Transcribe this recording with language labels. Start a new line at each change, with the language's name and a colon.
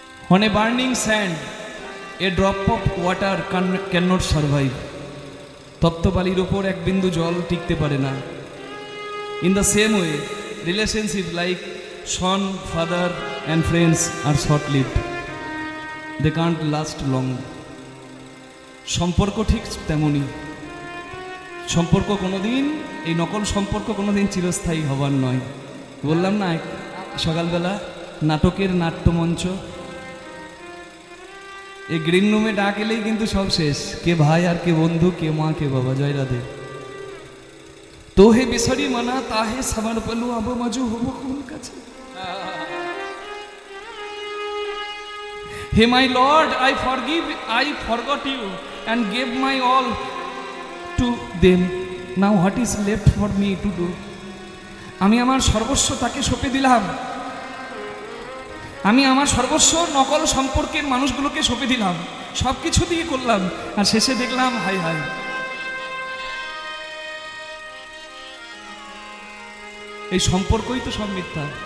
English: On a burning sand, a drop of water cannot survive.
Bangla: তপ্ত বালির উপর এক বিন্দু জল টিকতে পারে না।
English: In the same way, relationship like son, father and friends are short-lived. They can't last long.
Bangla: সম্পর্ক ঠিক তেমনি। সম্পর্ক কোনোদিন, এই নকল সম্পর্ক কোনোদিন চিরস্থায়ী হবার নয়। বললাম না সকালবেলা নাটকের নাট্যমঞ্চ, এই গ্রিন রুমে ডাক এলেই কিন্তু সব শেষ। কে ভাই আর কে বন্ধু, কে মা কে বাবা। জয় রাধে।
Hindi: তোহে বিসরি মানা তাহে সমর্পলো, আব মজু হব কোন কাছে।
English: হে my lord, I forgot you and gave my all to them. Now what is left for me to do?
Bangla: আমি আমার সর্বস্ব তাকে সঁপে দিলাম। আমি আমার সর্বস্ব নকল সম্পর্কের মানুষগুলোকে সঁপে দিলাম, সব কিছু দিয়ে করলাম, আর শেষে দেখলাম হাই হাই। এই সম্পর্কই তো সব মিথ্যা।